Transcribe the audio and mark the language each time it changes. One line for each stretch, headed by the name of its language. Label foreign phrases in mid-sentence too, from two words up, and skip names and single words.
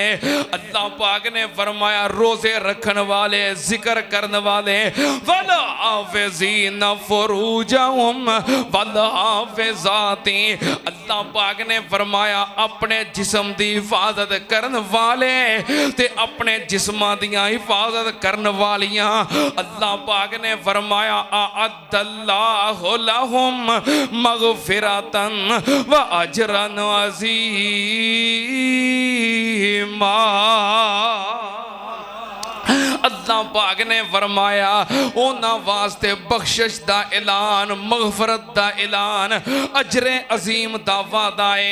Punjabi: اللہ پاک نے فرمایا روزے رکھن والے، ذکر کرن والے,
Arabic: والحافظين فروجهم والحافظات.
Punjabi: اللہ پاک نے فرمایا اپنے جسم دی حفاظت کرن والے تے اپنے جسماں دیاں حفاظت کرن والیاں. اللہ پاک نے فرمایا
Arabic: أعد الله لهم مغفرة وأجرا عظيما.
Punjabi: اللہ پاک نے فرمایا انہاں واسطے بخشش دا اعلان، مغفرت دا اعلان، اجرِ عظیم دا وعدہ ہے.